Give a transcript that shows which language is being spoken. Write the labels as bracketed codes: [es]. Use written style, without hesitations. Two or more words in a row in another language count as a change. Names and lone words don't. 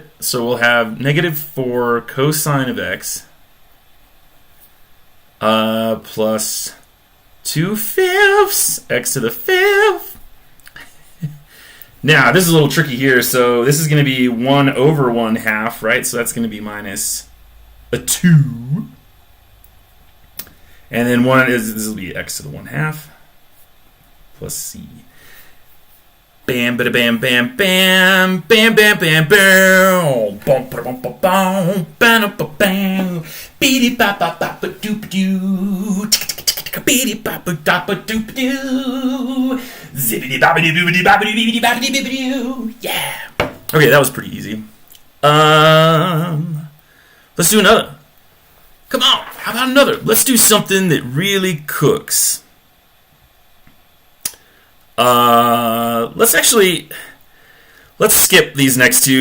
[en] So we'll have -4 cosine of x plus 2/5 x to the 5th. Now, this is a little tricky here. So this is going to be 1 over 1/2, right? So that's going to be minus a 2. And then this will be x to the 1/2 plus c. Bam, bada, bam, bam, bam, bam, bam, bam, bam, bum, ba, bum, ba, bum, bam, ba, bam, beady, ba, ba, ba, ba, doop, doo, beady, ba, ba, da, ba, doop, doo, zippity, bobbity, boobity, bobbity, boobity, bobbity, boobity, doo. Yeah. Okay, that was pretty easy. Let's do another. Come on, how about another? Let's do something that really cooks. Let's skip these next two.